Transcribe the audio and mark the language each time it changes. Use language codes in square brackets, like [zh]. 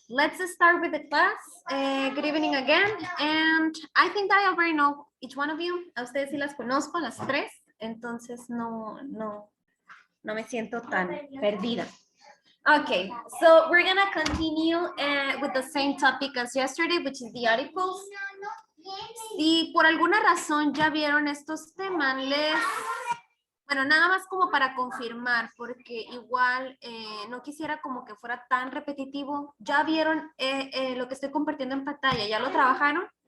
[en] Let's start with the class. Good evening again. And I think that I already know each one of you. [es] A ustedes sí las conozco, las tres. Entonces no me siento tan perdida. [en] Okay, so we're gonna continue with the same topic as yesterday, which is the articles. [es] Si por alguna razón ya vieron estos temas, bueno, nada más como para confirmar, porque igual no quisiera como que fuera tan repetitivo. ¿Ya vieron lo que estoy compartiendo en pantalla? ¿Ya lo trabajaron?